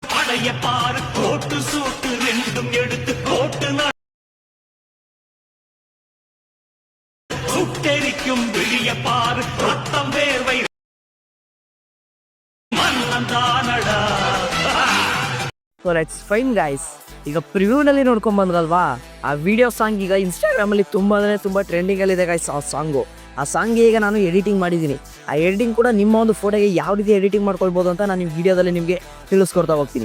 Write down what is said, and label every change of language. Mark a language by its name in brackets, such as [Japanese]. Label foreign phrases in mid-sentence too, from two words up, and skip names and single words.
[Tamil] நடைய பாரு கோட்டு சூட்டு ரெண்டும் எடுத்து கோட்டு சுட்டெரிக்கும் விழிய பாரு ரத்தம் வேர்வை மன்னந்தானடா. [English] So let's fine guys. [Kannada] ಈಗ ಪ್ರಿವ್ಯೂನಲ್ಲಿ ನೋಡ್ಕೊಂಡು ಬಂದ್ರಲ್ವಾ, ಆ [English] video song [Kannada] ಈಗ ಇನ್ಸ್ಟಾಗ್ರಾಮಲ್ಲಿ ತುಂಬ ಟ್ರೆಂಡಿಂಗಲ್ಲಿದೆ ಗೈಸ್. ಆ ಸಾಂಗ್ ಈಗ ನಾನು ಎಡಿಟಿಂಗ್ ಮಾಡಿದ್ದೀನಿ. ಆ ಎಡಿಟಿಂಗ್ ಕೂಡ ನಿಮ್ಮ ಒಂದು ಫೋಟೋಗೆ ಯಾವ ರೀತಿ ಎಡಿಟಿಂಗ್ ಮಾಡ್ಕೊಳ್ಬೋದು ಅಂತ ನಾನು ಈ ವಿಡಿಯೋದಲ್ಲಿ ನಿಮಗೆ ತಿಳಿಸ್ಕೊಡ್ತಾ ಹೋಗ್ತೀನಿ.